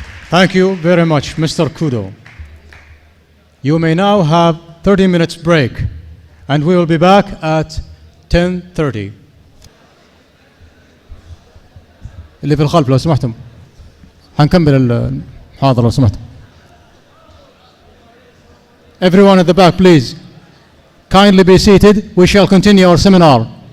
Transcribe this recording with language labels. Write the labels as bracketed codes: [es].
[en] Thank you very much, Mr. Kudo. You may now have 30 minutes break, and we will be back at 10:30. [ar] اللي في الخلف لو سمحتم هنكمل المحاضرة لو سمحتم. [en] Everyone at the back, please, kindly be seated. We shall continue our seminar.